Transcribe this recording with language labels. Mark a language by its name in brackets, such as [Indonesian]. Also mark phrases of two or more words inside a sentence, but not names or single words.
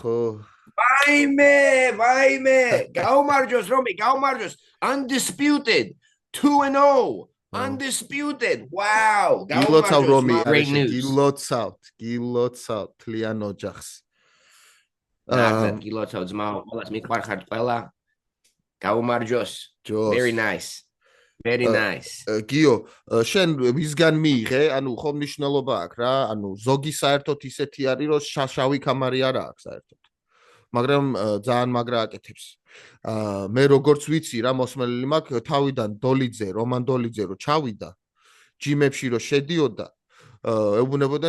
[Georgian] ვაიმე გაუმარჯოს რომი გაუმარჯოს undisputed 2-0 Undisputed. [English] Wow. [Georgian] გილოცავ რომი გილოცავ თლიან ოჯახს. გილოცავ ძმაო, ყველას მიყვარხართ ყველა. გაუმარჯოს. [English] Very nice. Very nice. [Georgian] გიო, შენ ვისგან მიიღე? ანუ ხომ მნიშვნელობა აქვს რა? ანუ ზოგი საერთოდ ისეთი არის, რომ შავი კამარი არა აქვს საერთოდ. მაგრამ ძალიან მაგრა აკეთებს. მე როგორც ვიცი რა მოსმენელი მაქვს თავიდან რომან დოლიძე რო ჩავიდა ჯიმებში რო შედიოდა ეუბნებოდნენ